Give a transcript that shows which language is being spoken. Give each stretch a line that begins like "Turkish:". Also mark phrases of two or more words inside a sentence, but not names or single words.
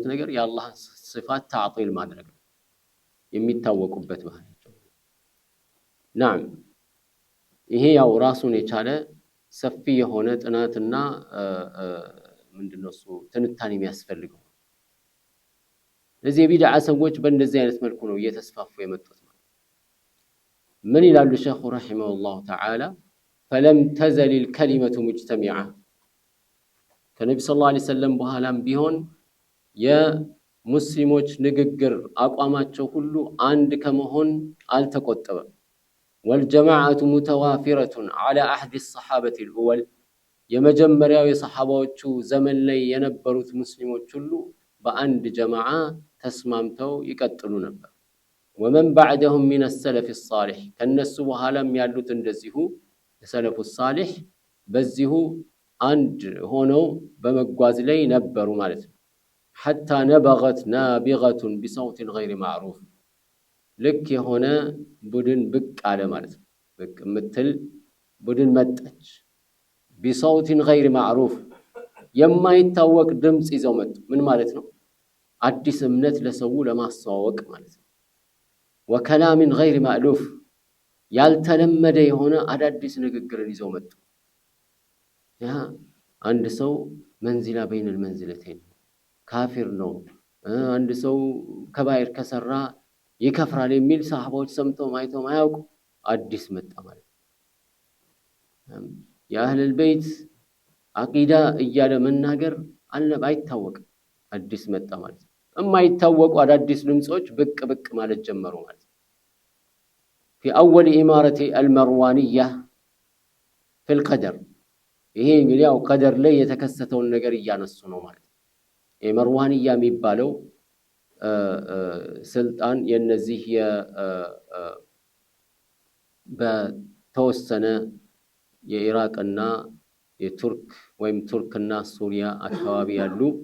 Amharic: ነገር የአላህን ሲፋት ተዕጢል ማድረግ ነው የሚታወቁበት ባህሪያቸው። ናም ይሄ ያው ራሱን የቻለ ሰፊ የሆነ ጥናትና ምንድነው እሱ ትንታኔ የሚያስፈልገው። ለዚህ የቢድዓ ሰዎች በእንደዚህ አይነት መልኩ ነው እየተስፋፉ የመጡት። ምን ይላሉ ሸኹ
Arabic: رحمه الله تعالى فلم تزل الكلمة مجتمعة
Amharic: ከነብዩ
Arabic: صلى الله عليه وسلم
Amharic: በኋላም ቢሆን የሙስሊሞች ንግግር አቋማቸው ሁሉ አንድ ከመሆን አልተቆጠበም።
Arabic: والجماعة متوافرة على أحد الصحابة الأول
Amharic: የመጀመሪያው የሰሐባዎቹ ዘመን ላይ የነበሩት ሙስሊሞች ሁሉ በአንድ ጀማዓ ተስማምተው ይቀጥሉ ነበር።
Arabic: ومن بعدهم من السلف الصالح
Amharic: ከነሱ በኋላም ያሉት እንደዚሁ
Arabic: السلف الصالح
Amharic: በዚሁ አንድ ሆነው በመጓዝ ላይ ነበሩ ማለት ነው።
Arabic: حتى نبغت نابغة بصوت غير معروف
Amharic: ልክ የሆነ ቡድን ብቅ አለ ማለት ነው። ብቅ ምትል ቡድን መጣች።
Arabic: بصوت غير معروف
Amharic: የማይታወቅ ድምጽ ይዘው መጡ። ምን ማለት ነው? አዲስ እምነት ለሰው ለማስተዋወቅ ማለት ነው።
Arabic: وكلام غير مألوف
Amharic: ያልተለመደ የሆነ አዳዲስ ንግግርን ይዘው መጡ። ያ አንድ ሰው መንዚላ
Arabic: بين المنزلتين
Amharic: ካፊር ነው፣ አንድ ሰው ከባይር ከሰራ ይከፍራል የሚል ሰሃባዎች ሰምተው ማይተው ማያውቁ አዲስ መጣ ማለት ነው። የአህለል ቤት አቂዳ እያለ መናገር አለ አይታወቅም። አዲስ መጣ ማለት ነው። የማይታወቁ አዳዲስ ድምጾች ብቅ ብቅ ማለት ጀመሩ ማለት ነው።
Arabic: في أول إمارة المروانية في القدر
Amharic: ይሄ እንግዲህ ያው ቀደር ላይ የተከሰተውን ነገር እያነሱ ነው ማለት ነው። የመርዋንያ የሚባለው ስልጣን የነዚህ በተወሰነ የኢራቅና የቱርክ ወይም ቱርክና ሱሪያ አካባቢ ያሉ